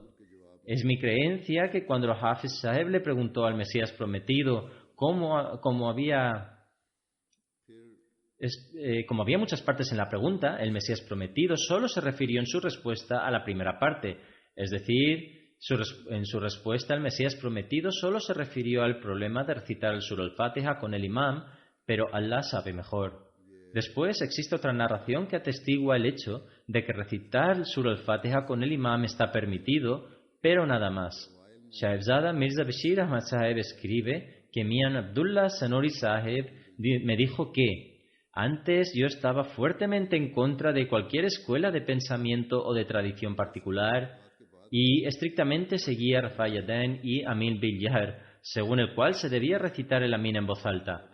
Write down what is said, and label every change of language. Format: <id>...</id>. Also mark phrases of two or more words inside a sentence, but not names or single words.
<es>Es mi creencia que cuando Hafiz Saheb le preguntó al Mesías prometido como había muchas partes en la pregunta, el Mesías prometido solo se refirió en su respuesta a la primera parte. Es decir, en su respuesta el Mesías prometido solo se refirió al problema de recitar el Surah al-Fatiha con el imam, pero Allah sabe mejor. Después existe otra narración que atestigua el hecho de que recitar el Surah al-Fatiha con el imam está permitido, pero nada más. Shahzada Mirza Bashir Ahmad Saheb escribe que Mian Abdullah Sanori Saheb me dijo que antes yo estaba fuertemente en contra de cualquier escuela de pensamiento o de tradición particular y estrictamente seguía Rafayaden y</es> <ar>آمين بالجهر,</ar> <es>según el cual se debía recitar el Amin en voz alta.</es>